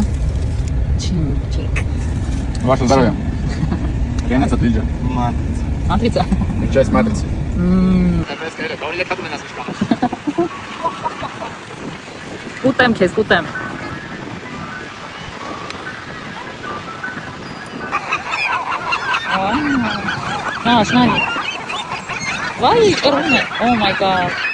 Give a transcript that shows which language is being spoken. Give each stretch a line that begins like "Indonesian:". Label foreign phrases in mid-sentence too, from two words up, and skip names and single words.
Russian: Чик. Ваше здоровье. Реально отлично. Матрица. Часть матрицы.
Armenian: Կուտեմ քեզ, կուտեմ։ Շնանի։ Վայ, կռում է։
English: Oh my god.